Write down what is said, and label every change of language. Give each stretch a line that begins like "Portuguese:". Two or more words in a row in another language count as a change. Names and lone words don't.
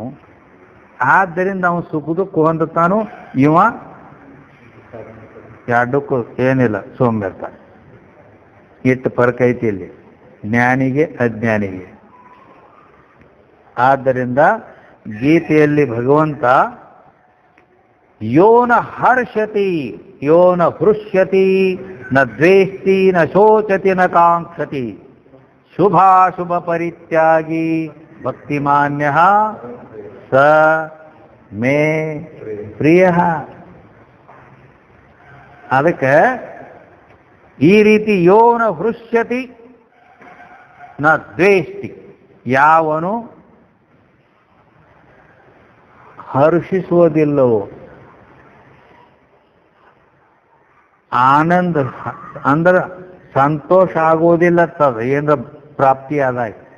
Kannada: ಆದ್ದರಿಂದ ಅವನು ಸುಖ ದುಃಖ ಹೊಂದುತ್ತಾನು, ಇವ ಎರಡಕ್ಕೂ ಏನಿಲ್ಲ ಸೋಂಬೇರ್ತಾನೆ. ಇಟ್ಟು ಫರ್ಕ್ ಐತಿ ಇಲ್ಲಿ ಜ್ಞಾನಿಗೆ ಅಜ್ಞಾನಿಗೆ. ಆದ್ದರಿಂದ ಗೀತೆಯಲ್ಲಿ ಭಗವಂತ
Sanskrit: ಯೋನ ಹರ್ಷತಿ ಯೋನ ಹೃಷ್ಯತಿ ನ ದ್ವೇಷ್ಟಿ ನ ಶೋಚತಿ ನ ಕಾಂಕ್ಷತಿ ಶುಭಾಶುಭ ಪರಿತ್ಯಾಗಿ ಭಕ್ತಿಮಾನ್ಯ ಸ ಮೇ ಪ್ರಿಯ.
Kannada: ಅದಕ್ಕೆ ಈ ರೀತಿ
Sanskrit: ಯೋನ ಹೃಷ್ಯತಿ ನ ದ್ವೇಷ್ಟಿ,
Kannada: ಯಾವನು ಹರ್ಷಿಸುವುದಿಲ್ಲವೋ, ಆನಂದ ಅಂದ್ರೆ ಸಂತೋಷ ಆಗೋದಿಲ್ಲ ತದ ಏನ್ರ ಪ್ರಾಪ್ತಿ ಆದಾಗ.